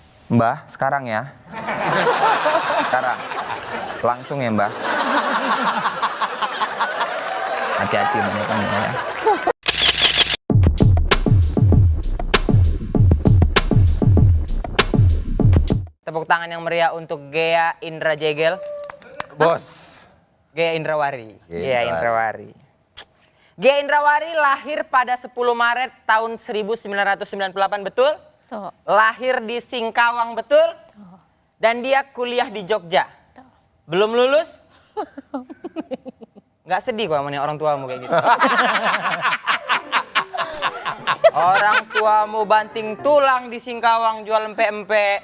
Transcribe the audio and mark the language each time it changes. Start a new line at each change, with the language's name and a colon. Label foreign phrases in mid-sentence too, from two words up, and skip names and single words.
Indonesian: Mbah, sekarang ya. Sekarang. Langsung ya, Mbah. Hati-hati banyak-banyak ya. Tepuk tangan yang meriah untuk Ghea Indra Jegel. Bos. Ghea Indrawari. Ghea Indrawari. Ghea Indrawari lahir pada 10 Maret tahun 1998, betul? Tuh. Lahir di Singkawang, betul? Tuh. Dan dia kuliah di Jogja. Tuh. Belum lulus? Nggak sedih kok sama orang tuamu kayak gitu. Orang tuamu banting tulang di Singkawang jual empe-empe.